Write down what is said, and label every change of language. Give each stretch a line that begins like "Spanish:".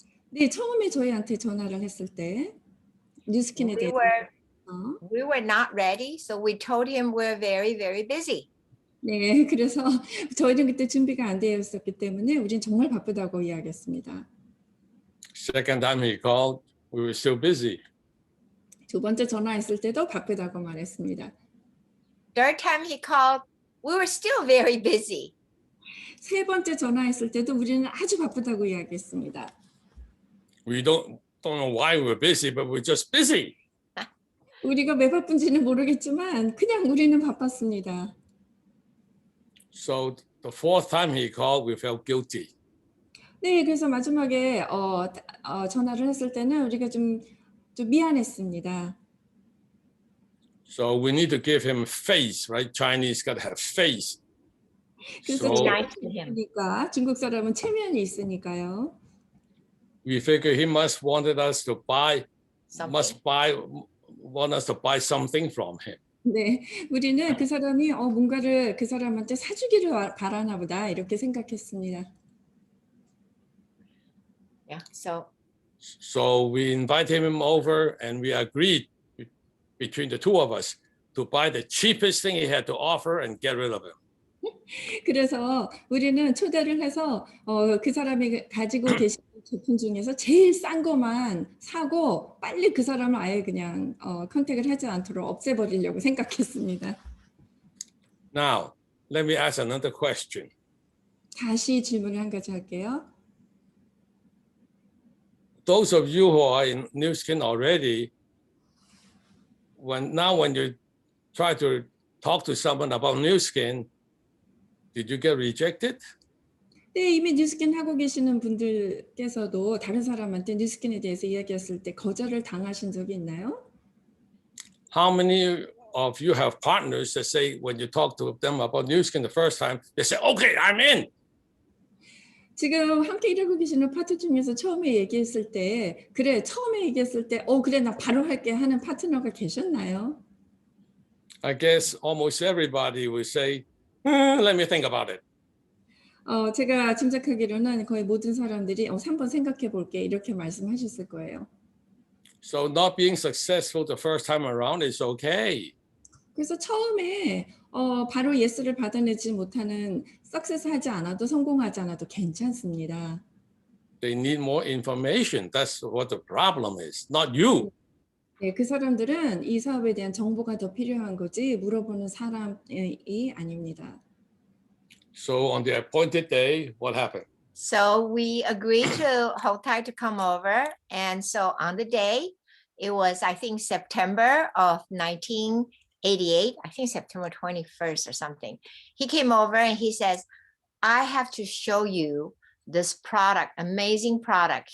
Korean: 네, 처음에 저희한테 전화를 했을 때 뉴스킨에 대해서
English: We were not ready, so we told him we're very, very busy.
Korean: 네, 그래서 저희는 그때 준비가 안 되어 있었기 때문에 우린 정말 바쁘다고 이야기했습니다.
English: second time he called, we were still busy.
Korean: 두 번째 전화했을 때도 바쁘다고 말했습니다.
English: Third time he called, we were still very busy.
Korean: 세 번째 전화했을 때도 우리는 아주 바쁘다고 이야기했습니다.
English: We don't know why we're busy, but we're just busy.
Korean: 우리가 왜 바쁜지는 모르겠지만 그냥 우리는 바빴습니다.
English: So the fourth time he called, we felt guilty.
Korean: 네, 그래서 마지막에 전화를 했을 때는 우리가 좀 미안했습니다.
English: So we need to give him face, right? Chinese got to have face.
Korean: 그래서
English: So nice to him.
Korean: 그러니까 중국 사람은 체면이 있으니까요.
English: we figure he must wanted us to buy, Something. want us to buy something from him.
Korean: 네, 우리는 그 사람이 뭔가를 그 사람한테 사주기를 바라나 보다 이렇게 생각했습니다.
English: Yeah. So So we invited him over and we agreed between the two of us to buy the cheapest thing he had to offer and get rid of him.
Korean: 그래서 우리는 초대를 해서 그 사람이 가지고 계신 제품 중에서 제일 싼 것만 사고 빨리 그 사람을 아예 그냥 컨택을 하지 않도록 없애버리려고 생각했습니다.
English: Now, let me ask another question.
Korean: 다시 질문을 한 가지 할게요.
English: Those of you who are in New Skin already, when you try to talk to someone about New Skin, did you get rejected?
Korean: 네, 이미 뉴스킨 하고 계시는 분들께서도 다른 사람한테 뉴스킨에 대해서 이야기했을 때 거절을 당하신 적이 있나요?
English: How many of you have partners that say when you talk to them about New Skin the first time, they say, okay, I'm in.
Korean: 지금 함께 일하고 계시는 파트 중에서 처음에 얘기했을 때 처음에 얘기했을 때 그래 나 바로 할게 하는 파트너가 계셨나요?
English: I guess almost everybody will say, let me think about it.
Korean: 제가 짐작하기로는 거의 모든 사람들이 3번 생각해 볼게 이렇게 말씀하셨을 거예요.
English: So not being successful the first time around is okay.
Korean: 그래서 처음에 바로 예스를 받아내지 못하는 석세스 하지 않아도 성공하지 않아도 괜찮습니다.
English: They need more information. That's what the problem is, not you.
Korean: 네, 그 사람들은 이 사업에 대한 정보가 더 필요한 거지 물어보는 사람이 아닙니다.
English: So on the appointed day, what happened? So we agreed to Hotai to come over. And so on the day, it was, I think, September of 1988, I think September 21st or something. He came over and he says, I have to show you this product, amazing product.